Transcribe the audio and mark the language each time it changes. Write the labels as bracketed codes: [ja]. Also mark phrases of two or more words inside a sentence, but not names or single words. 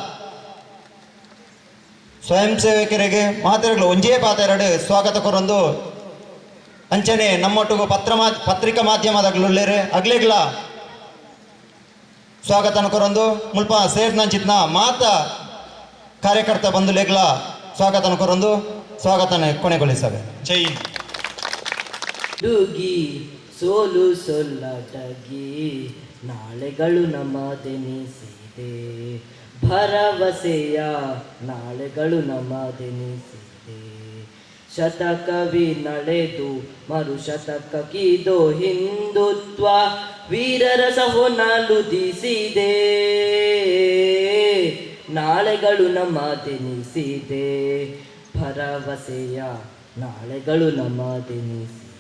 [tcy] ಸ್ವಯಂ ಸೇವಕರಿಗೆ ಮಾತಾಡಲು ಒಂಜೇ ಪಾತೆರಡು ಸ್ವಾಗತ ಕೊರೊಂದು ಅಂಚನೆ ನಮ್ಮೊಟ್ಟಿಗೂ ಪತ್ರಿಕಾ ಮಾಧ್ಯಮದಾಗ್ಲುಳ್ಳೇರು ಅಗ್ಲಿಗ್ಲ ಸ್ವಾಗತನ ಕೊರೊಂದು ಮುಲ್ಪ ಸೇರ್ನಂಚಿತ್ನ ಮಾತ ಕಾರ್ಯಕರ್ತ ಬಂಧುಲೆಗ್ಲ ಸ್ವಾಗತನ ಕೊರೊಂದು ಸ್ವಾಗತನ ಕೊನೆಗೊಳಿಸವೆ. [kn] ಜೈ ಸೋಲು ಸೊಲ್ಲಟಗಿ ನಾಳೆಗಳು ನಮ್ಮದೆನಿಸಿದೆ ಭರವಸೆಯ ನಾಳೆಗಳು ನಮ್ಮದೆನಿಸಿದೆ ಶತಕವಿ ನಡೆದು ಮರು ಶತಕಕ್ಕಿದೋ ಹಿಂದುತ್ವ ವೀರರ ಸಹೊನಲುದಿಸಿದೆ ನಾಳೆಗಳು ನಮ್ಮದೆನಿಸಿದೆ ಭರವಸೆಯ ನಾಳೆಗಳು ನಮ್ಮದೆನಿಸಿದೆ